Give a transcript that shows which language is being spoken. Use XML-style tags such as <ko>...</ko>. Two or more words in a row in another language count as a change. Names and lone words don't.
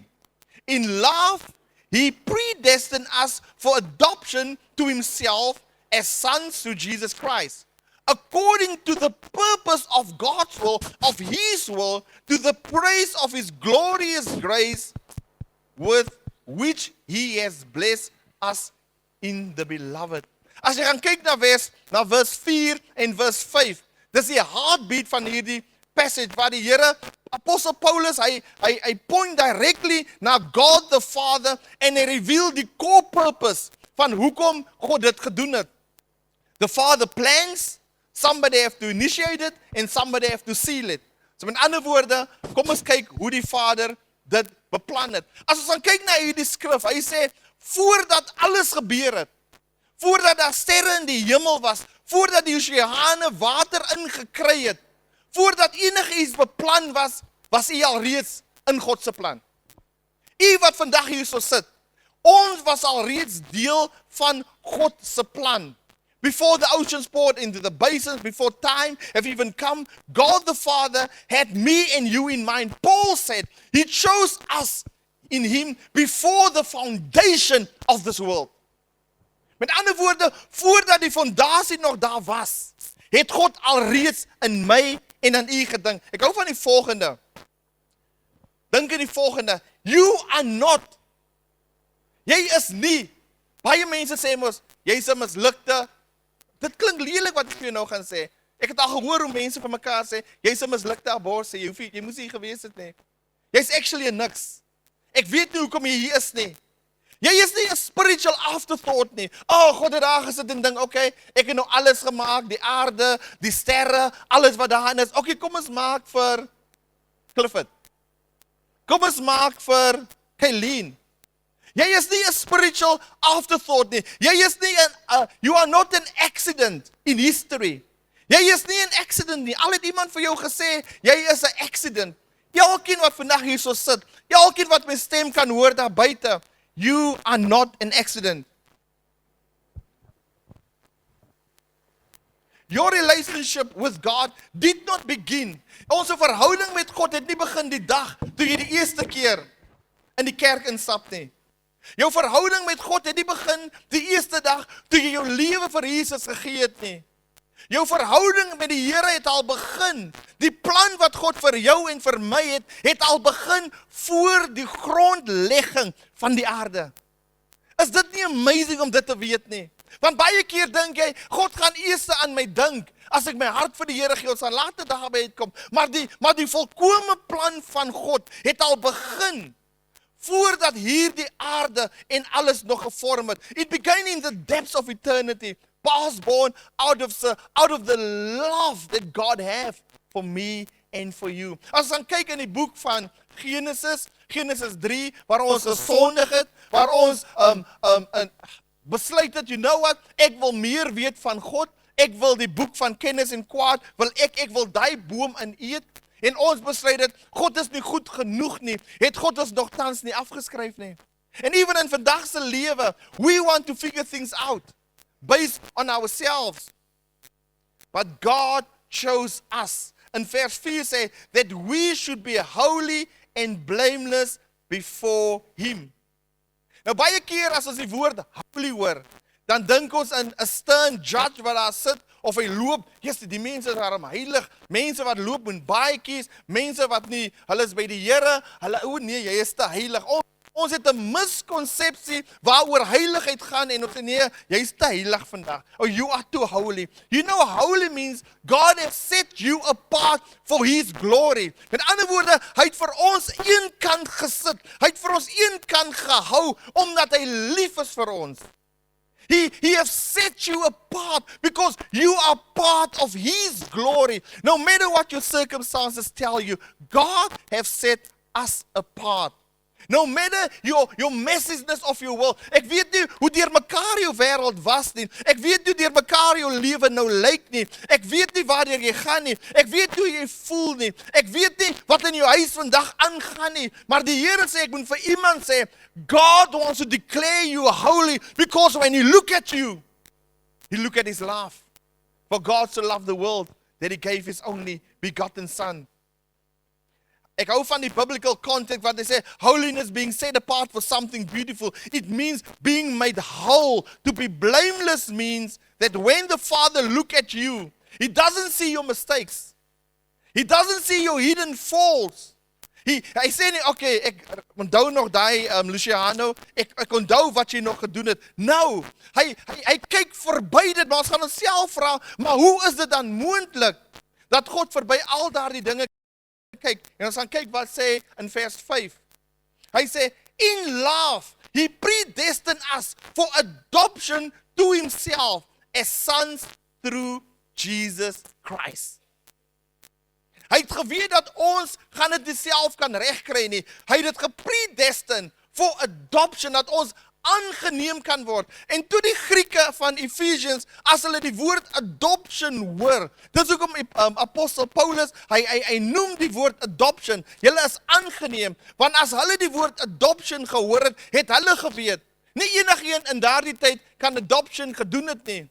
<en>In love, He predestined us for adoption to Himself as sons through Jesus Christ, according to the purpose of God's will, of His will, to the praise of His glorious grace, with which He has blessed us in the beloved.</en> <af>As jy gaan kyk na vers 4 en vers 5, dis die heartbeat van hierdie passage, waar die Here, Apostle Paulus, hy</af> <en>point directly</en> <af>na</af> <en>God the Father,</en> <af>en hy reveal die</af> <en>core purpose</en> <af>van hoekom God dit gedoen het.</af> <en>The Father plans, somebody have to initiate it, and somebody have to seal it.</en> <af>So met ander woorde, kom ons kyk hoe die Vader dit beplan het. As ons dan kyk na hierdie skrif, hy sê, voordat alles gebeur het, voordat daar sterre in die hemel was, voordat die oseane water ingekry het, voordat enigiets beplan was, was hy al reeds in God se plan. U wat vandag hier so sit, ons was al reeds deel van God se plan.</af> <en>Before the oceans poured into the basins, before time have even come, God the Father had me and you in mind. Paul said, He chose us in Him before the foundation of this world.</en> <af>Met ander woorde, voordat die fondasie nog daar was, het God alreeds in my en in u gedink. Ek hou van die volgende. Dink in die volgende.</af> <en>You are not.</en> <af>Jy is nie. Baie mense sê mos, jy is 'n mislukte. Dit klink lelik wat ek vir jou nou gaan sê. Ek het al gehoor hoe mense vir mekaar sê, jy's 'n mislukte abortus, jy moes nie gewees het nie. Jy's actually 'n niks. Ek weet nie hoekom jy hier is nie. Jy is nie 'n</af> <en>spiritual afterthought</en> <af>nie. God het daar gesit en dink, okay, ek het nou alles gemaak, die aarde, die sterre, alles wat daarin is. Okay, kom ons maak vir Clifford. Kom ons maak vir Kylene. Jy is nie 'n</af> <en>spiritual afterthought</en> <af>nie. Jy is nie</af> <en>you are not an accident in history.</en> <af>Jy is nie 'n accident nie. Al het iemand vir jou gesê, jy is 'n accident. Elkeen wat vandag hier so sit, elkeen wat my stem kan hoor daar buite,</af> <en>you are not an accident. Your relationship with God did not begin.</en> <af>Ons verhouding met God het nie begin die dag toe jy die eerste keer in die kerk instap nie. Jou verhouding met God het nie begin die eerste dag toe jy jou lewe vir Jesus gegee het nie. Jou verhouding met die Here het al begin. Die plan wat God vir jou en vir my het al begin voor die grondlegging van die aarde. Is dit nie amazing om dit te weet nie? Want baie keer dink jy, God gaan eers aan my dink, as ek my hart vir die Here gee, ons sal later daarby uitkom. Maar die volkome plan van God het al begin, voordat hierdie aarde en alles nog gevorm het.</af> <en>It began in the depths of eternity, past born out of the love that God have for me and for you.</en> <af>As ons dan kyk in die boek van Genesis 3, waar ons gesondig het, waar ons besluit het,</af> <en>you know what,</en> <af>ek wil meer weet van God, ek wil die boek van kennis en kwaad, ek wil die boom in eet, en ons besluit het, God is nie goed genoeg nie, het God ons nogtans nie afgeskryf nie. En even in vandag se lewe,</af> <en>we want to figure things out, based on ourselves. But God chose us.</en> <af>In vers 4 sê,</af> <en>that we should be holy and blameless before Him.</en> <af>Nou baie keer as ons die woord holy hoor, dan dink ons in 'n</af> <en>stern judge</en> <af>wat daar sit, of hy loop, die mense is daarom heilig, mense wat loop met baadjies, mense wat nie, hulle is by die Here, hulle, nee, jy is te heilig. Ons het 'n miskonsepsie waaroor heiligheid gaan, en ons sê, nee, jy is te heilig vandag.</af> <en>You are too holy. You know, holy means God has set you apart for His glory.</en> <af>Met ander woorde, hy het vir ons een kant gesit, hy het vir ons een kant gehou, omdat hy lief is vir ons.</af> <en>He has set you apart because you are part of His glory. No matter what your circumstances tell you, God has set us apart. No matter your messiness of your world.</en> <af>Ek weet nie hoe deur mekaar jou wêreld was nie. Ek weet nie hoe deur mekaar jou lewe nou lyk nie. Ek weet nie waarheen jy gaan nie. Ek weet hoe jy voel nie. Ek weet nie wat in jou huis vandag aangaan nie. Maar die Here sê ek moet vir iemand sê,</af> <en>God wants to declare you holy because when He look at you, He look at His love. For God so loved the world that He gave His only begotten Son.</en> <af>Ek hou van die</af> <en>biblical context</en> <af>wat hy sê,</af> <en>holiness being set apart for something beautiful. It means being made whole. To be blameless means that when the Father look at you, He doesn't see your mistakes. He doesn't see your hidden faults.</en> <af>Hy sê nie, okay, ek onthou nog daai Luciano, ek onthou wat jy nog gedoen het. Nou, hy kyk verby dit, maar ons gaan onsself vra, maar hoe is dit dan moontlik dat God verby al daardie dinge kyk? En ons gaan kyk wat sê in vers 5. Hy sê,</af> <en>in love, He predestined us for adoption to Himself as sons through Jesus Christ.</en> <af>Hy het geweet dat ons gaan dit self kan regkry nie. Hy het dit gepredestined</af> <en>for adoption,</en> <af>dat ons aangeneem kan word. En toe die Grieke van Ephesians, as hulle die woord adoption hoor, dis hoekom apostel Paulus, hy noem die woord adoption, julle is aangeneem, want as hulle die woord adoption gehoor het hulle geweet, nie enigeen in daardie tyd kan adoption gedoen het nie.</af>